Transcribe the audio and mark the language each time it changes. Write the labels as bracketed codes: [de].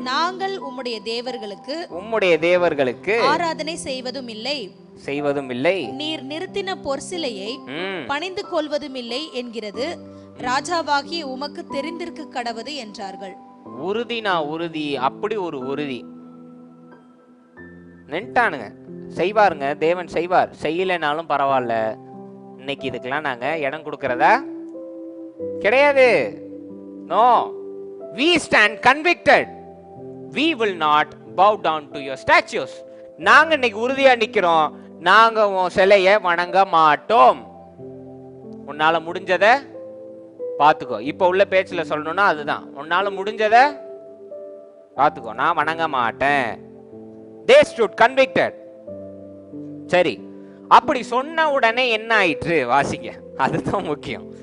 [ta] நாங்கள் உம்முடைய தேவர்களுக்கு ஆராதனை செய்வதும் இல்லை, நீர் நிறுத்தின பொற்சிலையை பணிந்து கொள்வதும் இல்லை என்கிறது ராஜாவாகிய உமக்கு தெரிந்திருக்க கடவது என்றார்கள். உறுதி, அப்படி ஒரு உறுதி நின்ட்டானுங்க. செய்வாருங்க, தேவன் செய்வார். செய்யலைனாலும் பரவாயில்ல, இன்னைக்கு இதுக்கெல்லாம் நாங்க இடம் கொடுக்கறதா கிடையாது. [en] No, we stand convicted. We will not bow down to your statues. [ta] நாங்க இன்னைக்கு உறுதியா நிக்கிறோம், நாங்க உன் சிலையை வணங்க மாட்டோம். உன்னால முடிஞ்சதை பாத்துக்கோ. இப்ப உள்ள பேச்சுல சொல்லணும்னா அதுதான், உன்னால முடிஞ்சதை பாத்துக்கோ, நான் வணங்க மாட்டேன். [en] They stood convicted. [ta] சரி, அப்படி சொன்ன உடனே என்ன ஆயிற்று வாசிங்க, அதுதான் முக்கியம்.